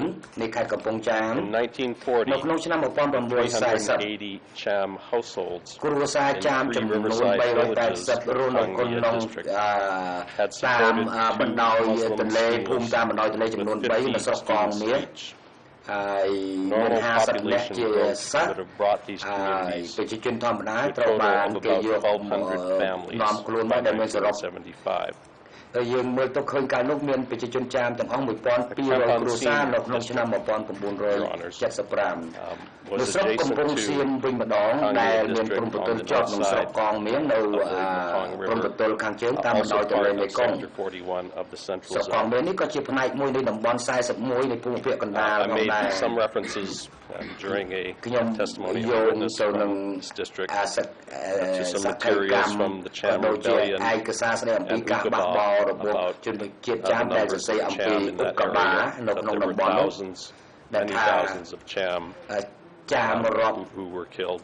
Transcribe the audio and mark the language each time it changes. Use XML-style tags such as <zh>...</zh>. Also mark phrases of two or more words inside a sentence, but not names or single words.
<en>In 1940, 380 Cham households in 3 riverside villages of Khmer district had supported 2 Muslim schools with 50 students each. Normal population growth would have brought these communities to a total of about 1,200 families by 1975.</en> <km>យើងមើលទៅឃើញកាលនោះមានប្រជាជនចាមទាំងអស់ 1200 គ្រួសារនៅក្នុងឆ្នាំ 1975 នៅស្រុកកំពង់សៀមវិញម្ដងដែលមានព្រំប្រទល់ជាប់នឹងស្រុកកងមៀននៅព្រំប្រទល់ខាងជើងតាមបណ្ដោយទន្លេមេគង្គស្រុកកងមៀននេះក៏ជាផ្នែកមួយនៃតំបន់ 41 នៃភូមិភាគកណ្ដាលផងដែរ</km> <en>some references during a testimony of witness from this district to some materials from the Cham rebellion and Ukaba about the numbers of Cham in that area, that there were thousands, many thousands of Cham who were killed.</en>